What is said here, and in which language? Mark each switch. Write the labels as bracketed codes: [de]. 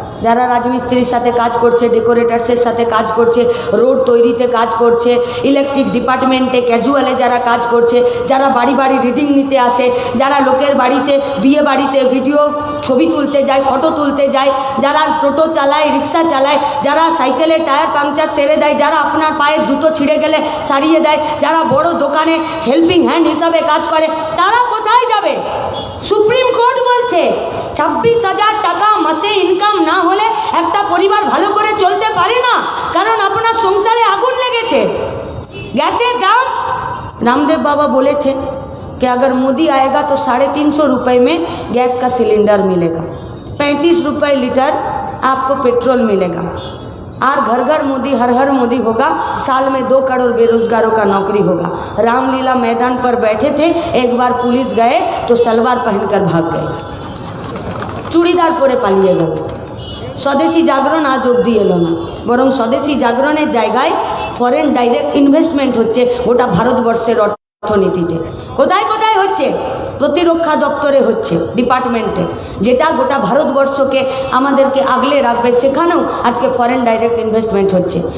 [bn] যারা রাজমিস্ত্রির সাথে কাজ করছে, ডেকোরেটার্সের সাথে কাজ করছে, রোড তৈরিতে কাজ করছে, ইলেকট্রিক ডিপার্টমেন্টে ক্যাজুয়ালে যারা কাজ করছে, যারা বাড়ি বাড়ি রিডিং নিতে আসে, যারা লোকের বাড়িতে বিয়ে বাড়িতে ভিডিও ছবি তুলতে যায়, ফটো তুলতে যায়, যারা টোটো চালায়, রিক্সা চালায়, যারা সাইকেলের টায়ার পাংচার সেরে দেয়, যারা আপনার পায়ের জুতো ছিঁড়ে গেলে সারিয়ে দেয়, যারা বড় দোকানে হেল্পিং হ্যান্ড হিসাবে কাজ করে, তারা কোথায় যাবে? সুপ্রিম কোর্ট বলছে 26,000 টাকা মাসে ইনকাম না হলে একটা পরিবার ভালো করে চলতে পারে না, কারণ আপনার সংসারে আগুন লেগেছে। गैसेर दाम, [hi] रामदेव बाबा बोले थे कि अगर मोदी आएगा तो 350 रुपये में गैस का सिलेंडर मिलेगा, 35 रुपये लीटर आपको पेट्रोल मिलेगा, और घर घर मोदी हर हर मोदी होगा, साल में 2 करोड़ बेरोजगारों का नौकरी होगा। रामलीला मैदान पर बैठे थे, एक बार पुलिस गए तो सलवार पहनकर भाग गए, चूड़ीदार परे पालिए गए। स्वदेशी जागरण आज [bn] অবধি এলো না, বরং স্বদেশী জাগরণের জায়গায় ফরেন ডাইরেক্ট ইনভেস্টমেন্ট হচ্ছে গোটা ভারতবর্ষের অর্থনীতিতে। কোথায় কোথায় হচ্ছে? প্রতিরক্ষা দপ্তরে হচ্ছে, ডিপার্টমেন্টে, যেটা গোটা ভারতবর্ষকে আমাদেরকে আগলে রাখবে, সেখানেও আজকে ফরেন ডাইরেক্ট ইনভেস্টমেন্ট হচ্ছে।